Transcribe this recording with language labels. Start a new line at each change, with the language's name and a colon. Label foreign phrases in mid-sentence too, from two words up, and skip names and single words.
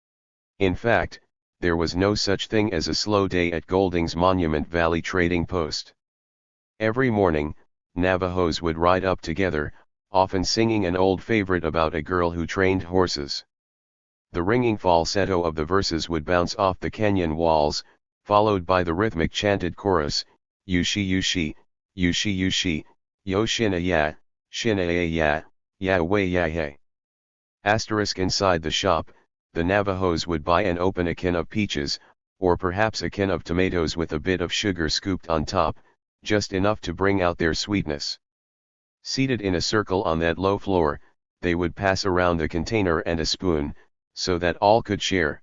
English: In fact, there was no such thing as a slow day at Golding's Monument Valley trading post. Every morning, Navajos would ride up together, often singing an old favorite about a girl who trained horses. The ringing falsetto of the verses would bounce off the canyon walls, followed by the rhythmic chanted chorus,
Navajo: Yushi Yushi, Yushi Yushi, Yo Shina Ya, Shina Ya, Yahweh Yahweh.
English: Asterisk inside the shop, the Navajos would buy and open a can of peaches, or perhaps a can of tomatoes with a bit of sugar scooped on top, just enough to bring out their sweetness. Seated in a circle on that low floor, they would pass around a container and a spoon, so that all could share.